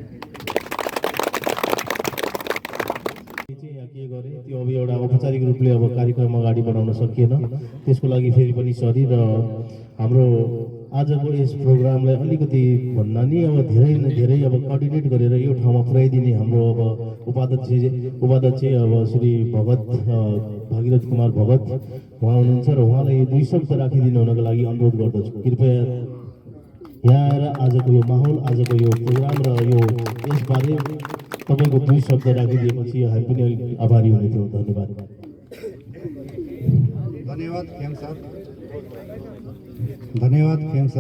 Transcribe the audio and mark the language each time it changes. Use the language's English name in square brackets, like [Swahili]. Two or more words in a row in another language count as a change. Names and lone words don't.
[Nepali] के गरे त्यो अब एउटा औपचारिक रूपले अब कार्यक्रम अगाडि बढाउन सकिएन, त्यसको लागि फेरि पनि सरी। र हाम्रो आजको यस प्रोग्रामलाई अलिकति भन्दा नि अब धेरै न धेरै अब कोअर्डिनेट गरेर यो ठाउँमा पुर्याइदिने हाम्रो अब उपाध्यक्ष अब श्री भगत भागीरथ कुमार भगत उहाँ हुनुहुन्छ र उहाँलाई 2 शब्द राखिदिनु हुनको लागि अनुरोध गर्दछु। कृपया यहाँ आएर आजको यो माहौल, आजको यो प्रोग्राम र यो यसबारे तपाईँको 2 शब्द राखिदिएपछि हामी पनि आभारी हुने थियौँ। धन्यवाद। धन्यवाद खेम सर, धन्यवाद खेम सर।